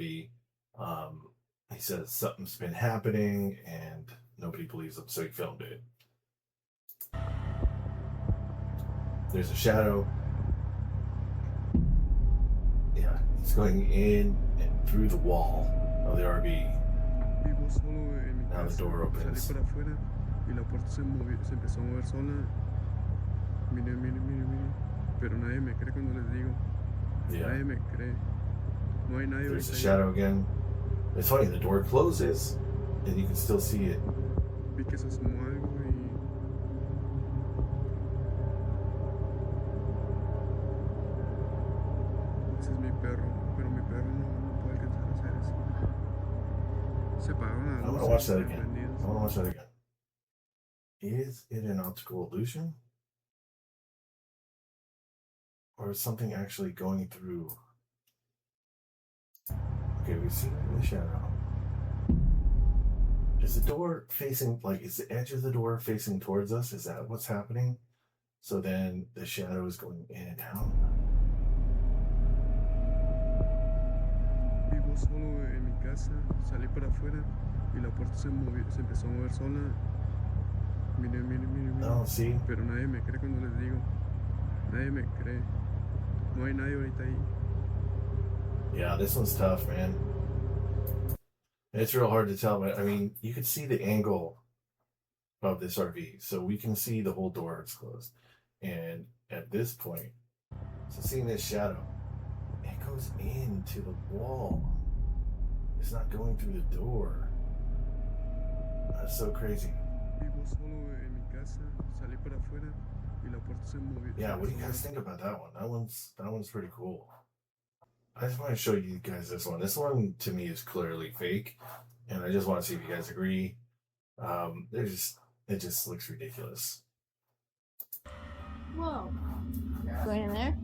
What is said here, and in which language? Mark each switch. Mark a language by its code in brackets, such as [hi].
[en] He says something's been happening and nobody believes him, so he filmed it. There's a shadow. Yeah, it's going in and through the wall of the RV. Now the door opens. [es] Y la puerta se empezó a mover sola. Mire. Pero nadie me cree cuando les digo. [en] Yeah. [es] Nadie me cree. No hay nadie. [en] There's a shadow again. It's funny, the door closes and you can still see it. [es] Vi que se asomó algo y... Ese es mi perro, pero mi perro no puede alcanzar a hacer eso. Se apagaron las luces. [en] I want to watch that again. Is it an optical illusion? Or is something actually going through? Okay, we see the shadow. Is the door facing, is the edge of the door facing towards us? Is that what's happening? So then the shadow is going in and out. [es] Vivo solo en mi casa, salí para afuera y la puerta se empezó a mover sola. Miren. No, sí. Pero nadie me cree cuando les digo. Nadie me cree. No hay nadie ahorita ahí. [en] Yeah, this one's tough, man. It's real hard to tell, but I mean, you can see the angle of this RV, so we can see the whole door is closed. And at this point, so seeing this shadow, it goes into the wall. It's not going through the door. That's so crazy. [es] Vivo solo en mi casa, salí para afuera y la puerta se movió. [en] Yeah, what do you guys think about that one? That one's pretty cool. I just want to show you guys this one. This one to me is clearly fake, and I just want to see if you guys agree. It just looks ridiculous. Whoa. Going in there?